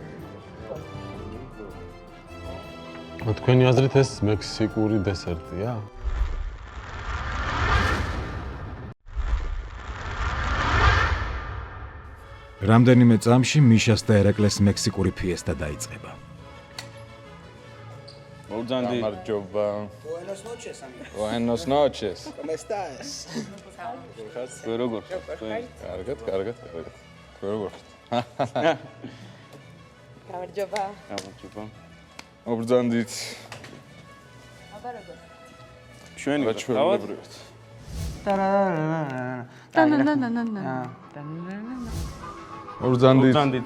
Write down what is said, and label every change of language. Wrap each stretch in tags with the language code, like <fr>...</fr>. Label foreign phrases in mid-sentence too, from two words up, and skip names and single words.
<ka>თქვენი აზრით ეს მექსიკური დესერტია? რამდენიმე წამში მიშას და ერეკლეს მექსიკური ფიესტა დაიწყება. მოგძანდი. გამარჯობა.</ka> <es>Buenas noches, amigo. Buenas noches. ¿Cómo estás?</es> <ka>თქვენ როგორ? კარგად. თქვენ როგორ? გამარჯობა. გამარჯობა. მობრძანდით. ჩვენი რა ჩვეულებრივად. მობრძანდით.</ka>